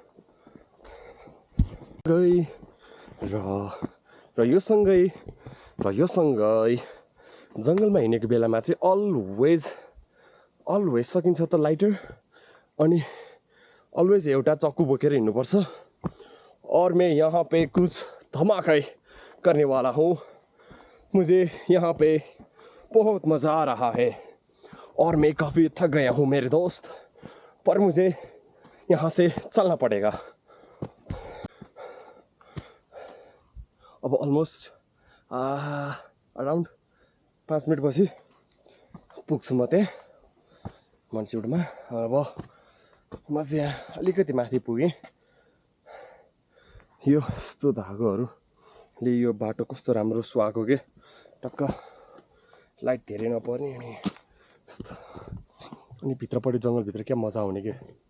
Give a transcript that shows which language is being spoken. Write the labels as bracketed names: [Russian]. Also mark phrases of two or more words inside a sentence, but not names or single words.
[Nepali] गई र यो सँगै जङ्गलमा हिँडेको बेलामा चाहिँ अलवेज सकिन्छ त लाइटर अनि अलवेज एउटा चक्कु बोकेर हिँड्नुपर्छ [Hindi] और मैं यहाँ पे कुछ धमाका करने वाला हूँ मुझे यहाँ पे बहुत मज़ा आ रहा है और मैं काफ़ी थक गया हूँ मेरे दोस्त पर मुझे यहाँ से चलना पड़ेगा [Nepali] अब [English] almost around 5 minute [Nepali] पछि पुग्छु म त्यहाँ मन्चुरमा अब म चाहिँ यहाँ अलिकति माथि पुगेँ यो यस्तो धागोहरूले यो बाटो कस्तो राम्रो सुहाएको के टक्क लाइट धेरै नपर्ने अनि भित्रपट्टि जङ्गलभित्र क्या मजा आउने के